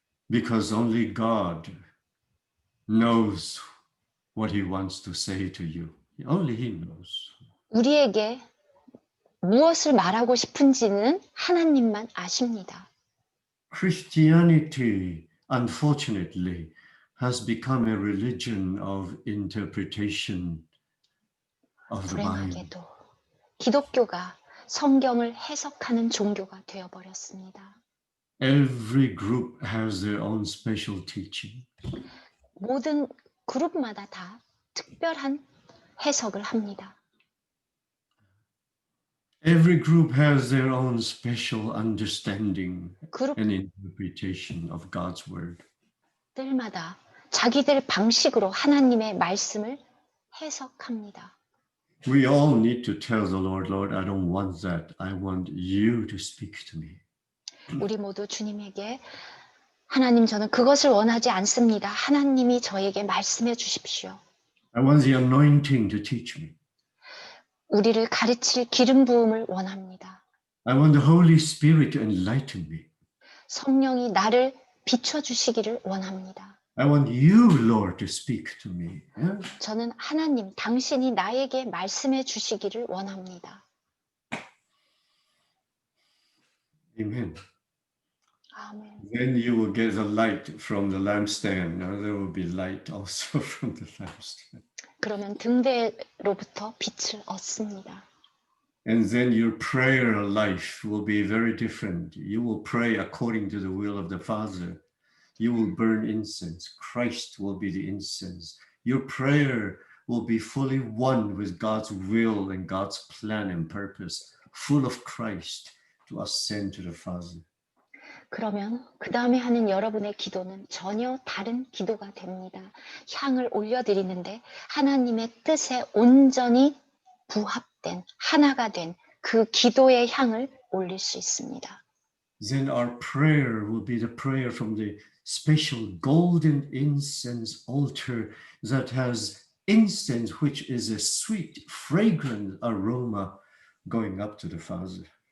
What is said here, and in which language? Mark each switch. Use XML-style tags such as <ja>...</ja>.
<en>Because only God knows what he wants to say to you. Only he knows.</en> <ko>우리에게 무엇을 말하고 싶은지는 하나님만 아십니다.</ko> <en>Christianity, unfortunately, has become a religion of interpretation of the Bible.</en> <ko>불행하게도 기독교가 성경을 해석하는 종교가 되어버렸습니다.</ko> <en>Every group has their own special teaching.</en> <ko>모든 그룹마다 다 특별한 해석을 합니다.</ko> <en>Every group has their own special understanding</en> <ko>그룹</ko> <en>and interpretation of God's word.</en> <ko>들마다 자기들 방식으로 하나님의 말씀을 해석합니다.</ko> <en>We all need to tell the Lord, Lord, I don't want that. I want you to speak to me.</en> <ko>우리 모두 주님에게 하나님 저는 그것을 원하지 않습니다. 하나님이 저에게 말씀해 주십시오.</ko> <en>I want the anointing to teach me.</en> <ko>우리를 가르칠 기름 부음을 원합니다.</ko> <en>I want the Holy Spirit to enlighten me.</en> <ko>성령이 나를 비춰 주시기를 원합니다.</ko> <en>I want you, Lord, to speak to me. Yeah?</en> <ko>저는 하나님, 당신이 나에게 말씀해 주시기를 원합니다.</ko> <en>Amen.</en> <ko>아멘.</ko> <en>Then you will get the light from the lampstand. Now there will be light also from the lampstand.</en> <ko>그러면 등대로부터 빛을 얻습니다.</ko> <en>And then your prayer life will be very different. You will pray according to the will of the Father. You will burn incense. Christ will be the incense. Your prayer will be fully one with God's will and God's plan and purpose, full of Christ to ascend to the Father.</en> <ko>그러면 그 다음에 하는 여러분의 기도는 전혀 다른 기도가 됩니다. 향을 올려드리는데 하나님의 뜻에 온전히 부합된 하나가 된 그 기도의 향을 올릴 수 있습니다.</ko> <en>Then our prayer will be the prayer from the special golden incense altar that has incense, which is a sweet, fragrant aroma going up to the Father.</en>